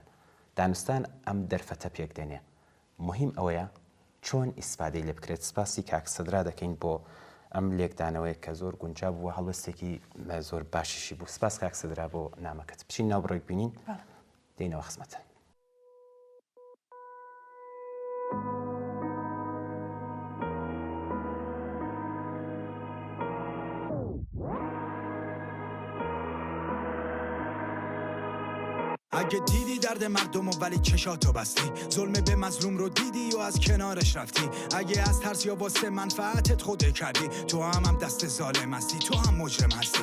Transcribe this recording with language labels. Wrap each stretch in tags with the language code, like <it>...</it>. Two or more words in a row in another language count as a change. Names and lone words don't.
<ckb>دانوستان ئەم دەرفەتە پێک دێنێ. مهم ئەوەیە چۆن ئیسپادەی لێ بکرێت. سپاسی کاک سەدرا دەکەین بۆ ئەم لێکدانەوەی کە زۆر گونجاو بووە، هەڵوێستێکی زۆر باشیشی بوو. سپاس کاک سەدرا بۆ نامەکەت. بچین ناو بڕێک بینین دێینەوە خزمەتە.</ckb> <fa>اگه دیدی درد مردم و ولی چشاتو بستی، ظلم به مظلوم رو دیدی و از کنارش رفتی، اگه از ترس یا واسه منفعتت خوده کردی، تو هم دست ظالم هستی، تو هم مجرم هستی.</fa>